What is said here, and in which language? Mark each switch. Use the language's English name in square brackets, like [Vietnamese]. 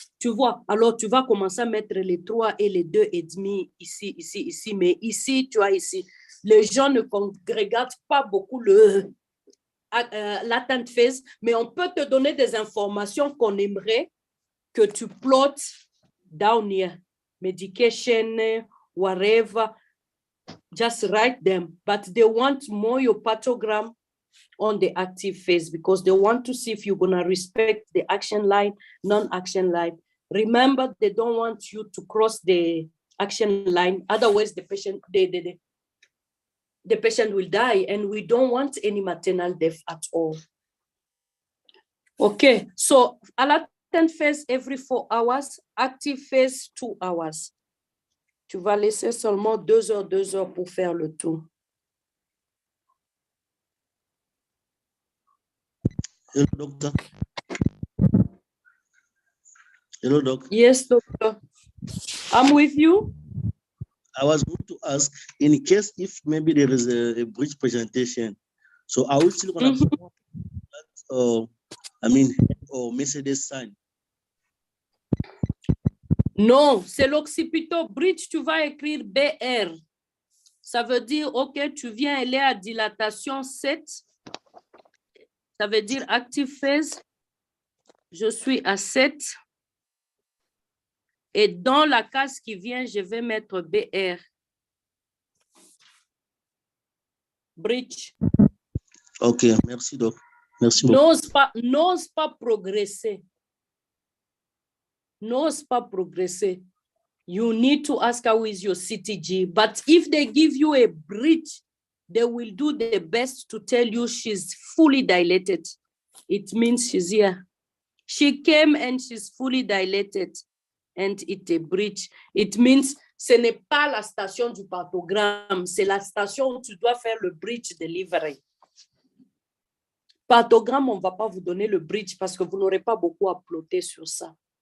[French] Tu vois, alors tu vas commencer à mettre les 3 et les 2,5 ici, ici, ici. Mais ici, tu as ici. Les gens ne congrèguent pas beaucoup le latent phase, mais on peut te donner des informations qu'on aimerait que tu plottes down here. [English] Medication, whatever. Just write them. But they want more your partogram on the active phase because they want to see if you're going to respect the action line, non-action line. Remember, they don't want you to cross the action line. Otherwise, the patient, the patient will die, and we don't want any maternal death at all. Okay, so a latent phase every 4 hours, active phase 2 hours. [French] Tu vas laisser seulement 2 heures pour faire le tour. [English] Hello, doctor. Hello, doc. Yes, doctor. I'm with you. I was going to ask, in case if maybe there is a bridge presentation, so are we still going to, or Mercedes sign? [French] Non, c'est l'occipito bridge, tu vas écrire BR. Ça veut dire, OK, tu viens, elle est à dilatation 7. Ça veut dire active phase. Je suis à 7. Et dans la case qui vient, je vais mettre BR. [English] Bridge. [French] OK, merci, doc. Merci beaucoup. N'ose pas progresser. N'ose pas progresser. [English] You need to ask how is your CTG. But if they give you a bridge, they will do their best to tell you she's fully dilated. It means she's here. She came and she's fully dilated. And it's a bridge. It means [French] ce n'est pas la station du partogramme, c'est la station où tu dois faire le bridge delivery. Partogramme, on ne va pas vous donner le bridge parce que vous n'aurez pas beaucoup à plotter sur ça.